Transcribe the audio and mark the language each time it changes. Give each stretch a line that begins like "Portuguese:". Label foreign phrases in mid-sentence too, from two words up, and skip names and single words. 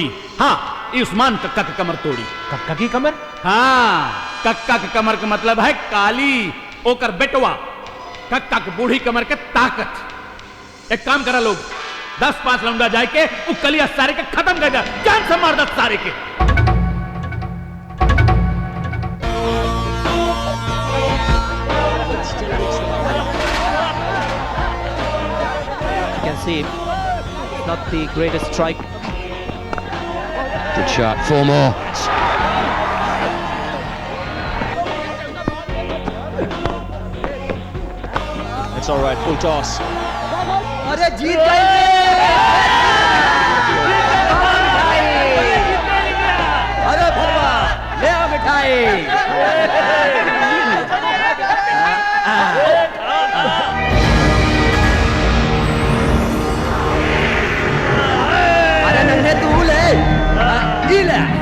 Bhojpuri: हाँ, ये उस्मान कक्का के कमर तोड़ी। कक्का की कमर? हाँ, कक्का के कमर का मतलब है काली, ओकर बेटवा। कक्का के बूढ़ी कमर के ताकत। एक काम करा लोग, 10-5 लौंडा जाए के वो कलिया सारे के खत्म कर दे, जान से मार 10 सारे के।
English: You can see not the greatest strike. Good shot. 4 more. It's all right. Full toss.
Bhojpuri: अरे जीत गए! अरे भरवा, ले आओ मिठाई। अरे नन्हे तू ले, ई ले।